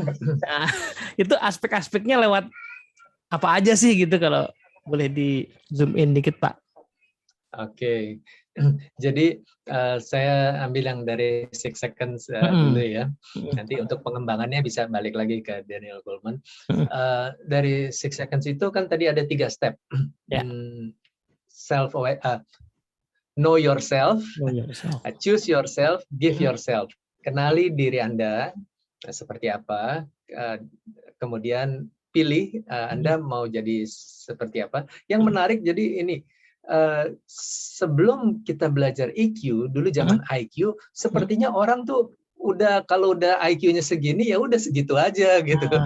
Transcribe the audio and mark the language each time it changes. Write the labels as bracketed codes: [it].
[id] Nah, itu aspek-aspeknya lewat apa aja sih gitu, kalau boleh di zoom in dikit Pak. Oke. Jadi saya ambil yang dari 6 seconds dulu ya. Nanti untuk pengembangannya bisa balik lagi ke Daniel Goleman. Dari 6 seconds itu kan tadi ada 3 step. Ya. [en] Self aware, know yourself, choose yourself, give yourself. [id] Kenali diri Anda seperti apa, kemudian pilih Anda mau jadi seperti apa. Yang menarik jadi ini, sebelum kita belajar EQ, dulu zaman IQ, sepertinya orang tuh kalau udah IQ-nya segini ya udah segitu aja gitu.